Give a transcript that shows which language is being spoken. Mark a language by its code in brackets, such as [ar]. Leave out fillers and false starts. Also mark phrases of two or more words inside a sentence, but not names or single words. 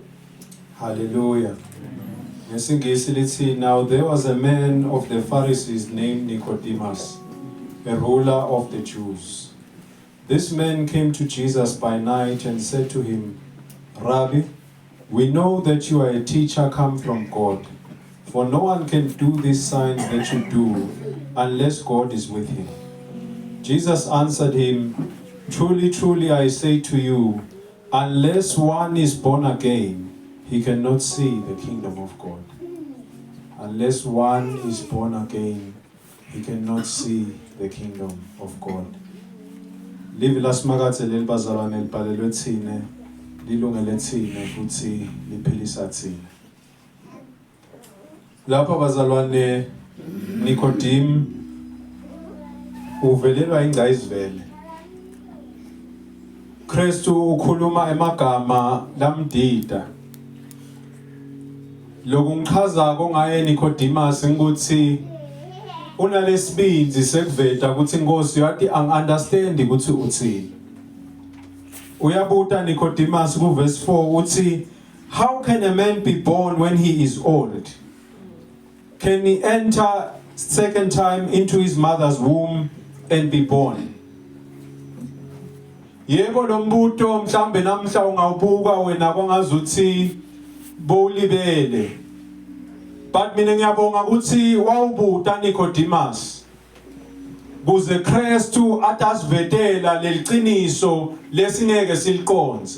[ss] hallelujah ngesingisi lithi [en] now there was a man of the Pharisees named Nicodemus a ruler of the Jews this man came to Jesus by night and said to him Rabbi we know that you are a teacher come from God for no one can do these signs that you do unless God is with him. Jesus answered him, Truly, truly, I say to you, unless one is born again, he cannot see the kingdom of God. Unless one is born again, he cannot see the kingdom of God. [ss] Live lasmakathe lelibazalwane libhalelwe thine, lilungele thine futhi liphilisa thine. Lapha bazalwane Nicodemus uvelelwa ingcayizivele. Kristu ukhuluma emagama lamdida. Lokungichazako ngaye Nicodemus ukuthi unalesibinzi sekuveta ukuthi Nkosi yathi angiunderstand ukuthi uthini. Uyabuta Nicodemus ku verse 4 uthi, [en] how can a man be born when he is old? Can he enter second time into his mother's womb and be born? [ss] Yebo lo mbuto mhlambe namhla ungawubuka wena kwangazuthi bowulibele. But mina ngiyabonga ukuthi wawubuta Nicodemus. Kuze Kristu atasivetela leliqiniso lesingeke siliqonze.